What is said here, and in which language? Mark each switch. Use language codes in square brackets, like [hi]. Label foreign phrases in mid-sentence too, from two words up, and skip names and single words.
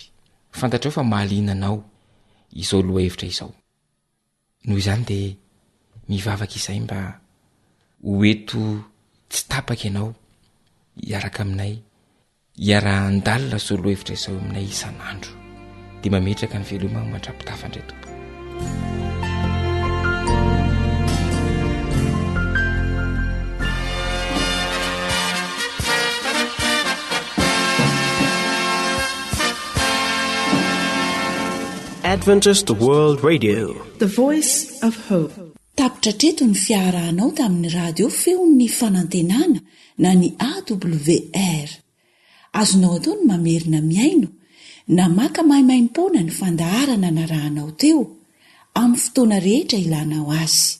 [mg] Fantatrao fa mahalinanao izao lohahevitra izao. Noho izany dia mivavaka izay mba hoeto tsy tapaka ianao hiaraka aminay, hiara-andalina izao lohahevitra izao aminay isan'andro, dia mametraka ny veloma mandrapitafandray tompo. [en] Adventist World Radio, the voice of hope. [mg] Tapitra treto ny fiarahanao tamin'ny radio feon'ny fanantenana na ny AWR. Azonao atao ny mamerina miaino na maka mahimaimpona ny fandaharana narahanao teo amin'ny fotoana rehetra ilanao azy.